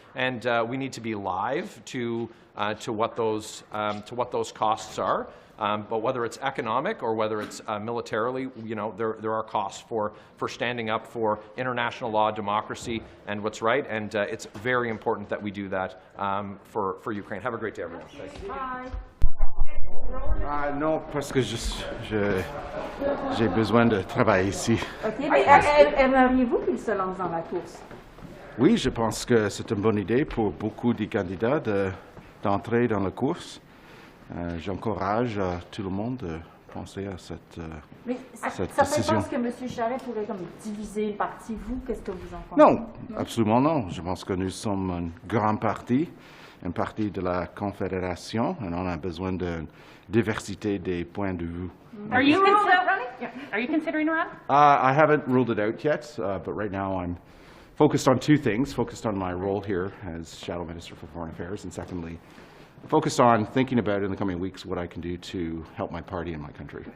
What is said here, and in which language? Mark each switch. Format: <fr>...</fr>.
<en>And we need to be live to what those costs are. But whether it's economic or whether it's militarily, you know, there are costs for standing up for international law, democracy, and what's right. And it's very important that we do that for Ukraine. Have a great day, everyone. Thanks.</en> <fr>Non, parce que j'ai besoin de travailler ici. OK, mais aimeriez-vous qu'il se lance dans la course? Oui, je pense que c'est une bonne idée pour beaucoup de candidats d'entrer dans la course. J'encourage tout le monde de penser à cette décision. Pense que M. Charest pourrait comme diviser le parti. Vous, qu'est-ce que vous en pensez? Non, absolument non. Je pense que nous sommes un grand parti de la Confédération, et on a besoin de diversité des points de vue.</fr> <en>Are you ruled out running? Yeah. Are you considering a run? I haven't ruled it out yet, but right now I'm focused on two things, focused on my role here as Shadow Minister for Foreign Affairs, and secondly, focused on thinking about in the coming weeks what I can do to help my party and my country.</en>